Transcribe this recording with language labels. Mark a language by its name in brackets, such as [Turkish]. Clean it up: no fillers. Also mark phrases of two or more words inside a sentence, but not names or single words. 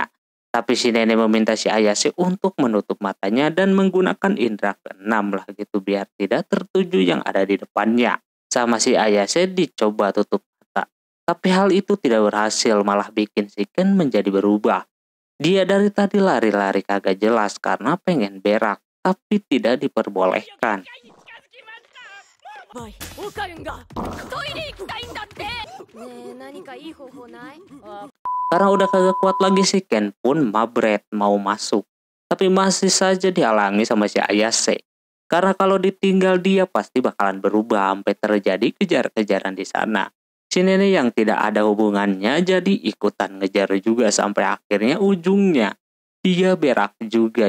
[Indonesian] Tapi si nenek meminta si Ayase untuk menutup matanya dan menggunakan indera keenam lah gitu biar tidak tertuju yang ada di depannya. Sama si Ayase dicoba tutup mata. Tapi hal itu tidak berhasil, malah bikin si Ken menjadi berubah. Dia dari tadi lari-lari kagak jelas karena pengen berak, tapi tidak diperbolehkan. [Japanese] バイ、オカルンがトイレ行きたいんだって。ねえ、何かいい方法ない？ [Indonesian] Karena udah kagak kuat lagi si Ken pun mabret mau masuk. Tapi masih saja dihalangi sama si Ayase. Karena kalau ditinggal dia pasti bakalan berubah sampai terjadi kejar-kejaran di sana. Si nenek yang tidak ada hubungannya jadi ikutan ngejar juga sampai akhirnya ujungnya dia berak juga.